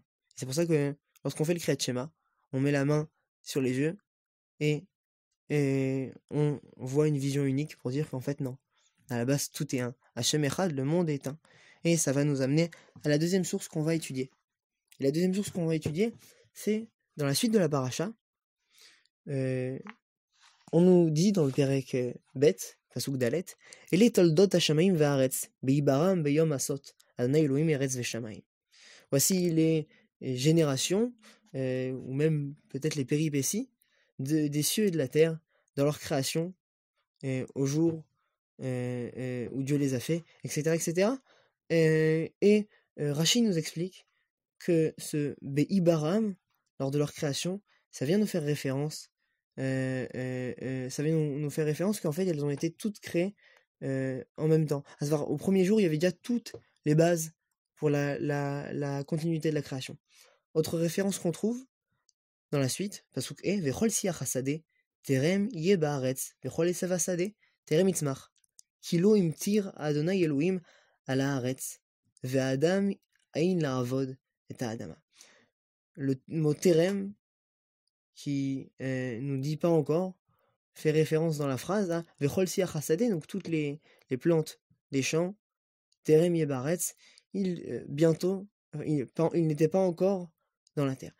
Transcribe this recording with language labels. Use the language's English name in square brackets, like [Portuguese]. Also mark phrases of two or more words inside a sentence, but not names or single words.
[French] C'est pour ça que lorsqu'on fait le Kriyat Shema, on met la main sur les yeux et on voit une vision unique pour dire qu'en fait non, à la base tout est un. [Hebrew] ה' אחד, [French] le monde est un. Et ça va nous amener à la deuxième source qu'on va étudier. Et la deuxième source qu'on va étudier, c'est dans la suite de la paracha. On nous dit dans le [Hebrew] פרק ב, פסוק ד, אלה תולדות השמים והארץ, בהבראם ביום עשות, ה' אלהים ארץ ושמים. [French] Voici les générations, ou même peut-être les péripéties des cieux et de la terre dans leur création, au jour où Dieu les a fait, etc. etc. Et Rashi nous explique que ce Beibaram, lors de leur création, ça vient nous faire référence nous faire référence qu'en fait elles ont été toutes créées en même temps. À savoir, au premier jour, il y avait déjà toutes les bases pour la continuité de la création. Autre référence qu'on trouve dans la suite, [Hebrew] פסוק ה, וכל שיח השדה, טרם יהיה בארץ, וכל עשב השדה, טרם יצמח. כי לא המטיר ה' אלהים על הארץ, ואדם אין לעבוד את האדמה. [French] Le mot terem, qui nous dit pas encore, fait référence dans la phrase à [Hebrew] וכל שיח השדה, [French] donc toutes les plantes des champs, [Hebrew] טרם יהיה בארץ, [French] bientôt, il n'était pas encore dans la terre.